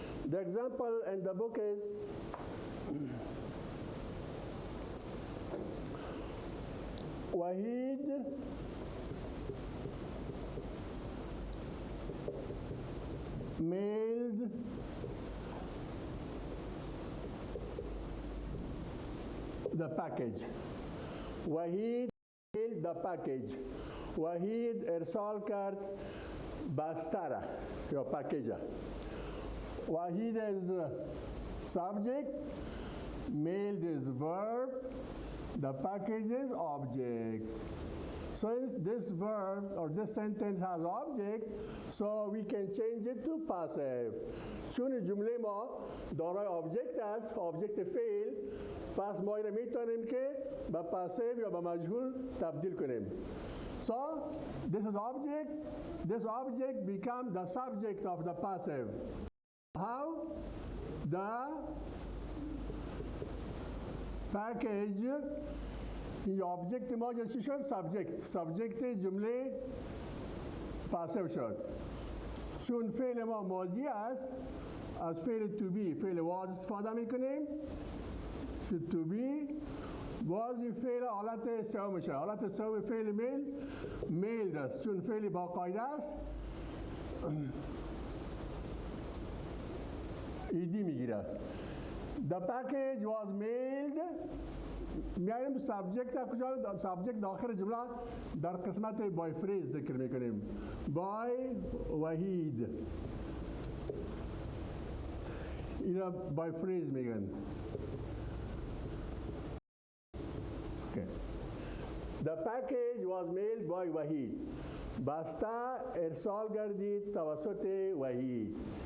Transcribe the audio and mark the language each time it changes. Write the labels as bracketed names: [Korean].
[English] The example in the book is Wahid mailed the package. Wahid mailed the package. [Persian] وحید ارسال کرد بستر یا پکیج. [English] Vahid is subject, mailed is verb, the package is object. Since this verb or this sentence has object, so we can change it to passive. [Persian] چون جمله ما دارای object است، object فعل، پس ما اینو میتونیم که به passive یا به مجهول تبدیل کنیم. [English] So, this object becomes the subject of the passive. How? The package, the object [Persian] ما چی شد؟ subject جمله passive شد. چون فعل ما ماضی است، از فعل to be فعل was استفاده میکنیم. to be باز این فعل حالت سوم میشه. حالت سوم فعل میل است، چون فعل با قاعده است ایدی میگیره. [English] The package was mailed. [Persian] میایم سابجکت کجا؟ سابجکت داخل جمله در قسمت بای فریز ذکر میکنیم. بای وحید، اینا بای فریز میگن. [English] The package was mailed by Wahid. [Persian] بسته ارسال گردید توسط وحید.